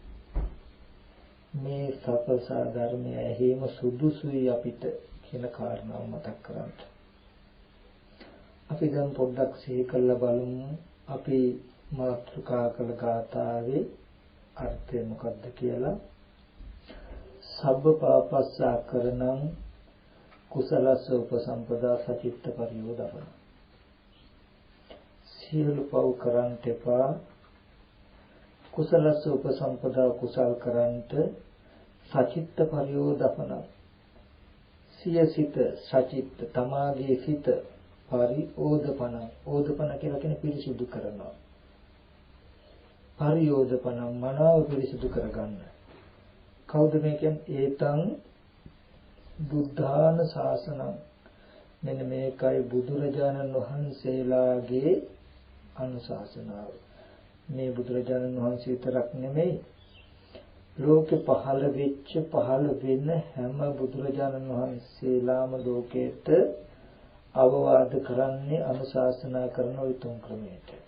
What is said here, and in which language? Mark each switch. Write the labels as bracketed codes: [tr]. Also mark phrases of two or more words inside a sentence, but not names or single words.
[si] මේ සපසා ධර්මය ඇහිම සුදුසුයි අපිට කියන කාරණාව මතක් කරගන්න. අපි දැන් පොඩ්ඩක් සිහි කරලා බලමු අපි මාතෘකා කළ ගාථාවේ අර්ථය මොකක්ද කියලා. [pi] සබ්බ පාපස්සා කරණං කුසලස්ස උපසම්පදා සචිත්ත පරියෝදපන. [si] සියලු පව් කරන්ට එපා, [pi] කුසලස්ස උපසම්පදා [si] කුසල් කරන්ට [pi] සචිත්ත පරියෝදපන. [si] සිය සිත සචිත්ත තමාගේ සිත පරිෝදපන. ඕදපන කියලා කියන්නේ පිරිසිදු කරනවා. පරිෝදපන මනාව පිරිසිදු කරගන්න. කවුද මේ කියන්නේ? [pi] ඒතං බුද්ධාන ශාසනං. [si] මෙන්න මේකයි බුදුරජාණන් වහන්සේලාගේ අනුශාසනාව. මේ බුදුරජාණන් වහන්සේ විතරක් නෙමෙයි, ලෝකෙ පහළ වෙච්ච පහළ වෙන හැම බුදුරජාණන් වහන්සේලාම ලෝකයට අවවාද කරන්නේ අනුශාසනා කරන ওই තුන් ක්‍රමයට.